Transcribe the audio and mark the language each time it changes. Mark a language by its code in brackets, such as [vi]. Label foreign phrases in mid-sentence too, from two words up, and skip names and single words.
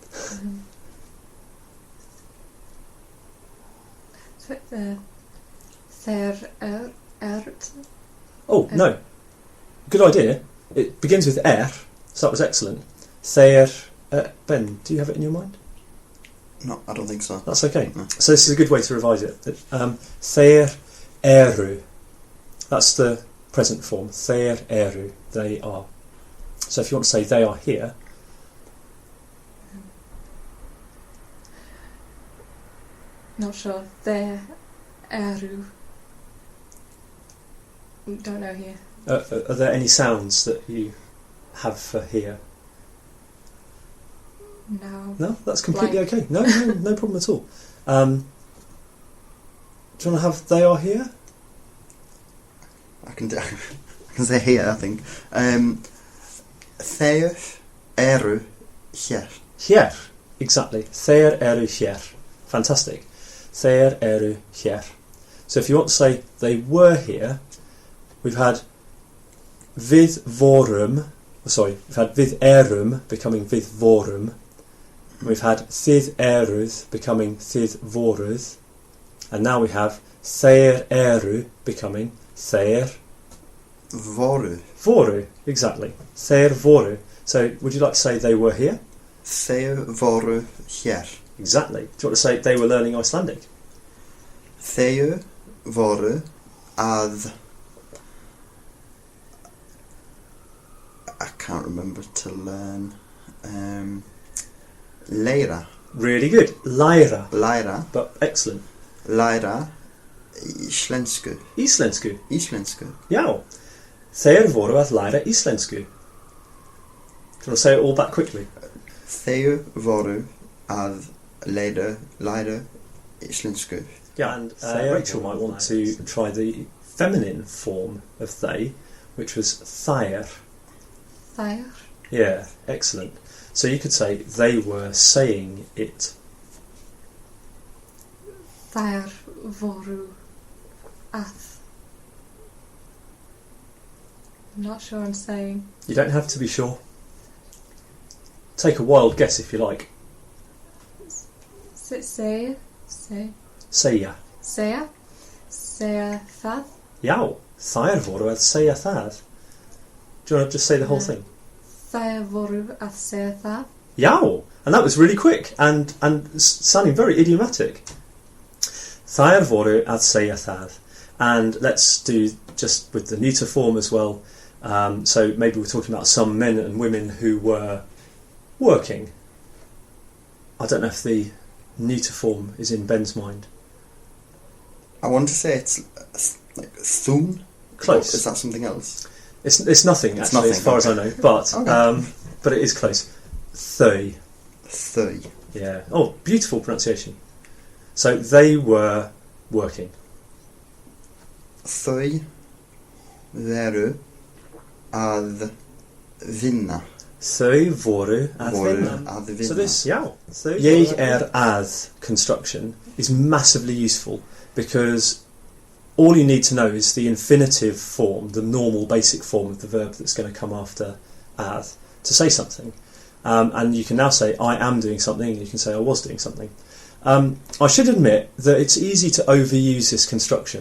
[is] There ert. [en] Oh, no. Good idea. It begins with so that was excellent. [is] Þeir... [en] Ben, do you have it in your mind? No, I don't think so. That's okay. No. So this is a good way to revise it. [is] Þeir eru. [en] That's the present form. [is] Þeir eru. [en] They are. So if you want to say they are here, Not sure. [is] There eru. [en] Don't know here. are there any sounds that you have for here? No. No, that's completely Blank. okay. No problem at all. Do you want to have they are here? I can say here, I think. [is] Þeir eru hér. Hér, exactly. Þeir eru hér. Fantastic. Þeir eru hér. [en] So if you want to say they were here, we've had [is] við vorum, [en] we've had [is] við erum [en] becoming [is] við vorum. [en] We've had [is] þið eruð [en] becoming [is] þið voruð. [en] And now we have [is] þeir eru [en] becoming þeir [is] Voru. voru. Exactly. Þeir voru. [en] So would you like to say they were here? [is] Þeir voru hér. [en] Exactly. Do you want to say they were learning Icelandic? [is] Þeir voru að... [en] I can't remember to learn. [is] Læra. [en] Really good. [is] Læra. Læra. [en] But excellent. [is] Læra íslensku. Íslensku. Íslensku. Já. Þeir voru að læra íslensku. [en] Do you want to say it all back quickly? [is] Þeir voru að læra íslensku. [en] Yeah, and Rachel might want to try the feminine form of they, which was þær. [is] There. [en] Yeah, excellent. So you could say they were saying it. [is] There voru að. [en] I'm not sure I'm saying. You don't have to be sure. Take a wild guess if you like. [is] Segja það. Já, þær voru að segja það. [en] Do you want to just say the whole thing? [is] Þær voru að segja það. Já, [en] and that was really quick and sounding very idiomatic. [is] Þær voru að segja það. [en] And let's do just with the neuter form as well. So maybe we're talking about some men and women who were working. I don't know if the neuter form is in Ben's mind. I want to say it's like thun. Close. Or is that something else? It's nothing It's actually, nothing, as far as I know. But Okay. but it is close. Thøy. [is] Thøy. [en] Yeah. Oh, beautiful pronunciation. So they were working. [is] Þau veru að vinna. Þau voru að vinna. [en] So this, [is] ég að [en] construction is massively useful because all you need to know is the infinitive form, the normal basic form of the verb that's going to come after að to say something. And you can now say I am doing something, and you can say I was doing something. I should admit that it's easy to overuse this construction.